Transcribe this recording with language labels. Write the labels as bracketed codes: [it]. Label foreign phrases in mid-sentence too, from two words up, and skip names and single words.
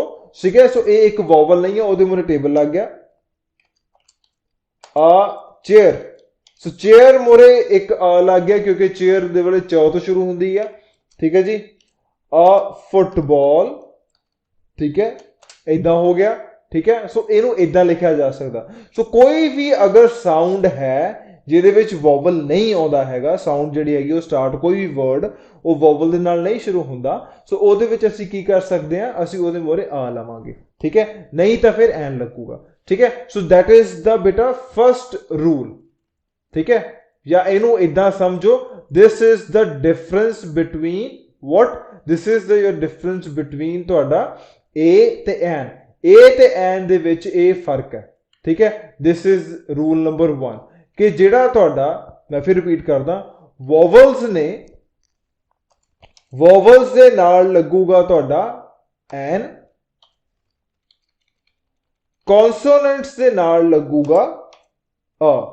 [pa] ਠੀਕ ਹੈ, ਸੋ ਯੇ ਇੱਕ ਵੋਵਲ ਨਹੀਂ ਹੈ, ਓਦੇ ਮੋਹਰੇ ਟੇਬਲ ਲੱਗ ਗਿਆ। ਚੇਅਰ, ਸੋ ਚੇਅਰ ਮੋਹਰੇ ਇੱਕ ਲੱਗ ਗਿਆ ਕਿਉਂਕਿ ਚੇਅਰ ਦੇ ਵਾਲੇ ਚ ਤੋਂ ਸ਼ੁਰੂ ਹੁੰਦੀ ਹੈ। ਠੀਕ ਹੈ ਜੀ, ਫੁੱਟਬਾਲ। ਠੀਕ ਹੈ, ਇੱਦਾਂ ਹੋ ਗਿਆ। ਠੀਕ ਹੈ, ਸੋ ਇਹਨੂੰ ਇੱਦਾਂ ਲਿਖਿਆ ਜਾ ਸਕਦਾ। ਸੋ ਕੋਈ ਭੀ ਅਗਰ ਸਾਊਂਡ ਹੈ ਜਿਹਦੇ ਵਿੱਚ ਵੋਵਲ ਨਹੀਂ ਆਉਂਦਾ ਹੈਗਾ, ਸਾਊਂਡ ਜਿਹੜੀ ਹੈਗੀ ਉਹ ਸਟਾਰਟ, ਕੋਈ ਵੀ ਵਰਡ ਉਹ ਵੋਵਲ ਦੇ ਨਾਲ ਨਹੀਂ ਸ਼ੁਰੂ ਹੁੰਦਾ, ਸੋ ਉਹਦੇ ਵਿੱਚ ਅਸੀਂ ਕੀ ਕਰ ਸਕਦੇ ਹਾਂ? ਅਸੀਂ ਉਹਦੇ ਮੋਰੇ ਆ ਲਵਾਂਗੇ। ਠੀਕ ਹੈ, ਨਹੀਂ ਤਾਂ ਫਿਰ ਐਨ ਲੱਗੂਗਾ। ਠੀਕ ਹੈ, [en] so that is the beta first rule. [pa] ਠੀਕ ਹੈ, ਜਾਂ ਇਹਨੂੰ ਇਦਾਂ ਸਮਝੋ, [en] this is the difference between what, this is the your difference between [pa] ਤੁਹਾਡਾ a ਤੇ n। a ਤੇ n ਦੇ ਵਿੱਚ ਇਹ ਫਰਕ ਹੈ। ਠੀਕ ਹੈ, [en] this is rule number 1 [pa] ਕਿ ਜਿਹੜਾ ਤੁਹਾਡਾ, ਮੈਂ ਫਿਰ ਰਿਪੀਟ ਕਰਦਾ, ਵੋਵਲਸ ਨੇ, ਵੋਵਲਸ ਦੇ ਨਾਲ ਲੱਗੂਗਾ ਤੁਹਾਡਾ ਐਨ, ਕੌਨਸੋਨੈਂਟਸ ਦੇ ਨਾਲ ਲੱਗੂਗਾ ਅ।